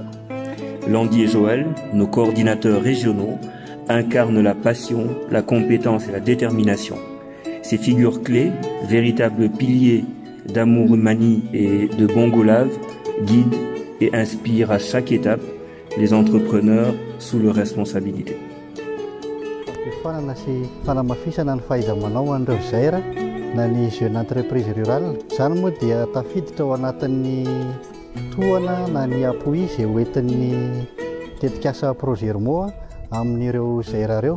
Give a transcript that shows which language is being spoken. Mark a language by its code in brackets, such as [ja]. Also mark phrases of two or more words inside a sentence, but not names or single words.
[fr] Landy et Joël, nos coordinateurs régionaux, incarnent la passion, la compétence et la détermination. Ces figures clés, véritables piliers d'Amour Humani et de Bongolave, guident et inspirent à chaque étape les entrepreneurs sous leur responsabilité. [mg] Fanana sy fanamafisana ny fahaiza-manao an'ireo GER na ny [fr] jeune entreprise rurale. [mg] Izany moa dia tafiditra ao anatin'ny tohana na ny appui izay hoentin'ny tetikasa ProGermo amin'ireo GER ireo.